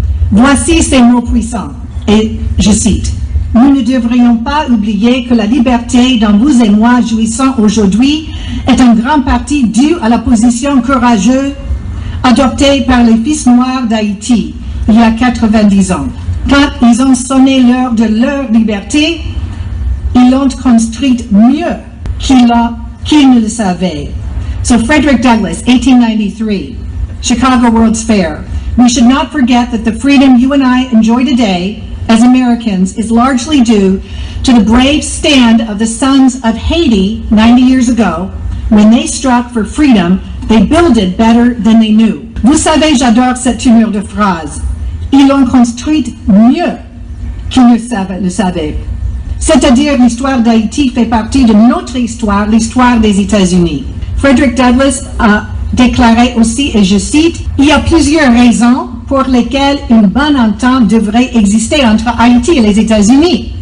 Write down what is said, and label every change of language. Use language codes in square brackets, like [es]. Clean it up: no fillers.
[fr] Voici ces mots puissants, et je cite, « Nous ne devrions pas oublier que la liberté dont vous et moi jouissons aujourd'hui est en grande partie due à la position courageuse adoptée par les fils noirs d'Haïti il y a 90 ans. Quand ils ont sonné l'heure de leur liberté, ils l'ont construite mieux qu'ils ne le savaient. [en] So Frederick Douglass, 1893, Chicago World's Fair. We should not forget that the freedom you and I enjoy today as Americans is largely due to the brave stand of the sons of Haiti 90 years ago. When they struck for freedom, they builded better than they knew. [fr] Vous savez, j'adore cette tournure de phrase. Ils l'ont construite mieux qu'ils ne le savaient. C'est-à-dire l'histoire d'Haïti fait partie de notre histoire, l'histoire des États-Unis. Frederick Douglass a déclaré aussi, et je cite, « Il y a plusieurs raisons pour lesquelles une bonne entente devrait exister entre Haïti et les États-Unis.